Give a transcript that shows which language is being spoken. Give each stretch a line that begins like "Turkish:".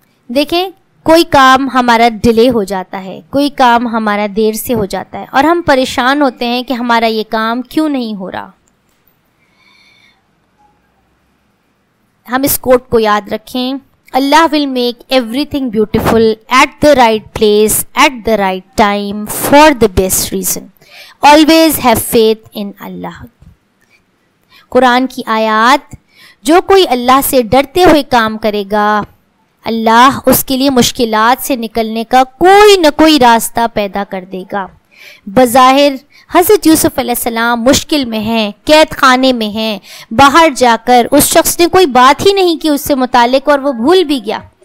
Urdu: دیکھیں، کوئی کام ہمارا ڈیلے ہو جاتا ہے، کوئی کام ہمارا دیر سے ہو جاتا ہے اور ہم پریشان ہوتے ہیں کہ ہمارا یہ کام کیوں نہیں ہو رہا۔ ہم اس کوٹ کو یاد رکھیں، اللہ
English: will make everything beautiful at the right place at the right time for the best reason. Always have faith in Allah.
Urdu: قرآن کی آیات، جو کوئی اللہ سے ڈرتے ہوئے کام کرے گا اللہ اس کے لیے مشکلات سے نکلنے کا کوئی نہ کوئی راستہ پیدا کر دے گا۔ بظاہر حضرت یوسف علیہ السلام مشکل میں ہیں، قید خانے میں ہیں، باہر جا کر اس شخص نے کوئی بات ہی نہیں کی اس سے متعلق اور وہ بھول بھی گیا،